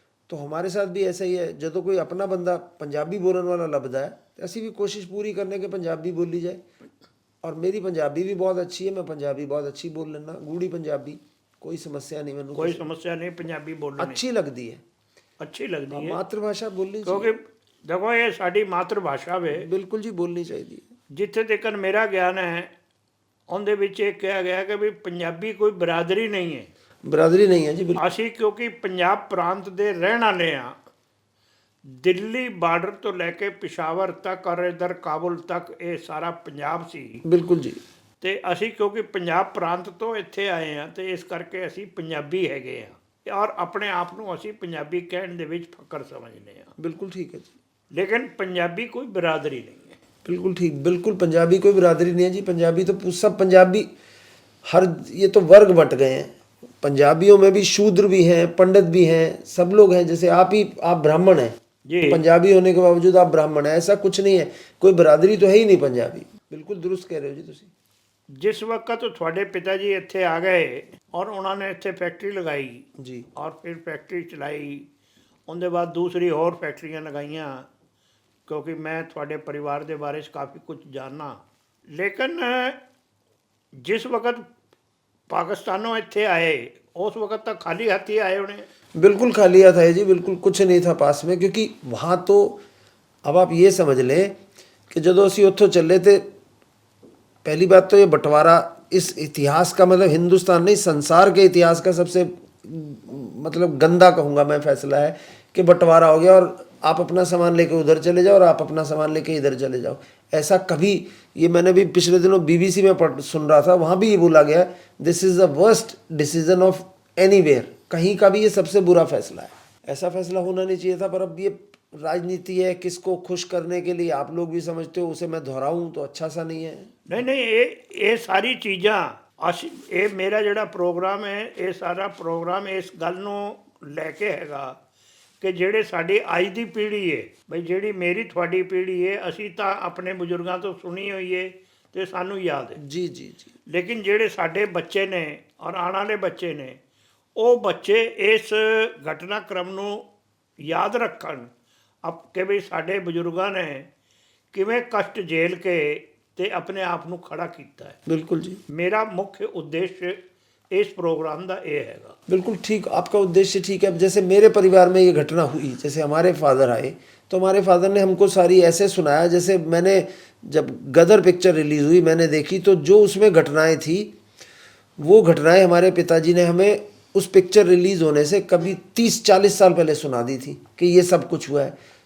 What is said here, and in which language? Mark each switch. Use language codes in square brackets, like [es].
[hi] तो हमारे साथ भी ऐसा ही है, जो कोई अपना बंदा पंजाबी बोलने वाला लभदा है तो ऐसी भी कोशिश पूरी करने के पंजाबी बोली जाए। और मेरी पंजाबी भी बहुत अच्छी है, मैं पंजाबी बहुत अच्छी बोल लेना, गूढ़ी पंजाबी, कोई समस्या नहीं। मैंने कोई समस्या नहीं पंजाबी बोलने? अच्छी लगती है, अच्छी लगती है। मातृभाषा बोलनी क्योंकि देखो ये साड़ी मातृभाषा वे, बिल्कुल जी बोलनी चाहिए। जिथे तक मेरा ज्ञान है [pa] ਉਹਦੇ ਵਿੱਚ ਇਹ ਕਿਹਾ ਗਿਆ ਕਿ ਵੀ ਪੰਜਾਬੀ ਕੋਈ ਬਰਾਦਰੀ ਨਹੀਂ ਹੈ। ਬਰਾਦਰੀ ਨਹੀਂ ਹੈ ਜੀ ਬਿਲਕੁਲ। ਅਸੀਂ ਕਿਉਂਕਿ ਪੰਜਾਬ ਪ੍ਰਾਂਤ ਦੇ ਰਹਿਣ ਵਾਲੇ ਆ, ਦਿੱਲੀ ਬਾਰਡਰ ਤੋਂ ਲੈ ਕੇ ਪਿਸ਼ਾਵਰ ਤੱਕ ਔਰ ਇਧਰ ਕਾਬੁਲ ਤੱਕ ਇਹ ਸਾਰਾ ਪੰਜਾਬ ਸੀ। ਬਿਲਕੁਲ ਜੀ। ਤੇ ਅਸੀਂ ਕਿਉਂਕਿ ਪੰਜਾਬ ਪ੍ਰਾਂਤ ਤੋਂ ਇੱਥੇ ਆਏ ਆ ਤੇ ਇਸ ਕਰਕੇ ਅਸੀਂ ਪੰਜਾਬੀ ਹੈਗੇ ਆ ਔਰ ਆਪਣੇ ਆਪ ਨੂੰ ਅਸੀਂ ਪੰਜਾਬੀ ਕਹਿਣ ਦੇ ਵਿੱਚ ਫਖਰ ਸਮਝਦੇ ਆ। [hi] ਬਿਲकुल ठीक है जी। लेकिन पंजाबी कोई बरादरी नहीं है। बिल्कुल ठीक, बिल्कुल पंजाबी कोई बरादरी नहीं है जी। पंजाबी तो सब पंजाबी, हर ये तो वर्ग बट गए हैं। पंजाबियों में भी शूद्र भी हैं, पंडित भी हैं, सब लोग हैं। जैसे आप ब्राह्मण हैं, जी। तो पंजाबी होने के बावजूद आप ब्राह्मण हैं, ऐसा कुछ नहीं है। कोई बरादरी तो है ही नहीं पंजाबी। बिल्कुल दुरुस्त कह रहे हो जी तुसी। जिस वक्त [pa] ਤੁਹਾਡੇ ਪਿਤਾ ਜੀ ਇੱਥੇ ਆ ਗਏ ਔਰ ਉਹਨਾਂ ਨੇ ਇੱਥੇ ਫੈਕਟਰੀ ਲਗਾਈ [hi] जी [pa] ਔਰ ਫਿਰ ਫੈਕਟਰੀ ਚਲਾਈ, ਉਹਦੇ ਬਾਅਦ ਦੂਸਰੀ ਹੋਰ ਫੈਕਟਰੀਆਂ ਲਗਾਈਆਂ, ਕਿਉਂਕਿ ਮੈਂ ਤੁਹਾਡੇ ਪਰਿਵਾਰ ਦੇ ਬਾਰੇ 'ਚ ਕਾਫੀ ਕੁਝ ਜਾਣਨਾ। ਲੇਕਿਨ ਜਿਸ ਵਕਤ ਪਾਕਿਸਤਾਨੋਂ ਇੱਥੇ ਆਏ ਉਸ ਵਕਤ ਤਾਂ ਖਾਲੀ ਹੱਥ ਹੀ ਆਏ ਹੋਣੇ। [hi] बिल्कुल खाली था जी, बिल्कुल कुछ नहीं था पास में, क्योंकि वहाँ तो अब आप ये समझ लें कि जो असी उत्थों चले थे, पहली बात तो ये बंटवारा इस इतिहास का मतलब हिंदुस्तान नहीं संसार के इतिहास का सबसे मतलब गंदा कहूँगा मैं फैसला है कि बंटवारा हो गया और आप अपना सामान लेके उधर चले जाओ और आप अपना सामान लेके इधर चले जाओ। ऐसा कभी, ये मैंने भी पिछले दिनों बीबीसी में सुन रहा था, वहाँ भी ये बोला गया [en] this is the worst decision of anywhere, [hi] कहीं का भी ये सबसे बुरा फैसला है। ऐसा फैसला होना नहीं चाहिए था, पर अब ये राजनीति है, किसको खुश करने के लिए आप लोग भी समझते हो, उसे मैं दोहराऊं तो अच्छा सा नहीं है। नहीं नहीं, [pa] ਇਹ ਸਾਰੀ ਚੀਜ਼ਾਂ ਅਸੀਂ, ਇਹ ਮੇਰਾ ਜਿਹੜਾ ਪ੍ਰੋਗਰਾਮ ਹੈ ਇਹ ਸਾਰਾ ਪ੍ਰੋਗਰਾਮ ਇਸ ਗੱਲ ਨੂੰ ਲੈ ਕੇ ਹੈਗਾ ਕਿ ਜਿਹੜੇ ਸਾਡੀ ਅੱਜ ਦੀ ਪੀੜ੍ਹੀ ਹੈ, ਬਈ ਜਿਹੜੀ ਮੇਰੀ ਤੁਹਾਡੀ ਪੀੜ੍ਹੀ ਹੈ, ਅਸੀਂ ਤਾਂ ਆਪਣੇ ਬਜ਼ੁਰਗਾਂ ਤੋਂ ਸੁਣੀ ਹੋਈ ਹੈ ਤੇ ਸਾਨੂੰ ਯਾਦ ਹੈ। [hi] जी जी जी। [pa] ਲੇਕਿਨ ਜਿਹੜੇ ਸਾਡੇ ਬੱਚੇ ਨੇ ਔਰ ਆਉਣ ਵਾਲੇ ਬੱਚੇ ਨੇ, ਉਹ ਬੱਚੇ ਇਸ ਘਟਨਾਕ੍ਰਮ ਨੂੰ ਯਾਦ ਰੱਖਣ ਕਿ ਵੀ ਸਾਡੇ ਬਜ਼ੁਰਗਾਂ ਨੇ ਕਿਵੇਂ ਕਸ਼ਟ ਝੇਲ ਕੇ ਤੇ ਆਪਣੇ ਆਪ ਨੂੰ ਖੜਾ ਕੀਤਾ ਹੈ। [hi] बिल्कुल जी, [pa] ਮੇਰਾ ਮੁੱਖ ਉਦੇਸ਼ [hi] इस प्रोग्राम का ये हैगा। बिल्कुल ठीक, आपका उद्देश्य ठीक है। अब जैसे मेरे परिवार में ये घटना हुई, जैसे हमारे फादर आए तो हमारे फादर ने हमको सारी ऐसे सुनाया, जैसे मैंने जब गदर पिक्चर रिलीज़ हुई मैंने देखी, तो जो उसमें घटनाएं थी वो घटनाएं हमारे पिताजी ने हमें उस पिक्चर रिलीज़ होने से कभी 30-40 साल पहले सुना दी थी कि ये सब कुछ हुआ है।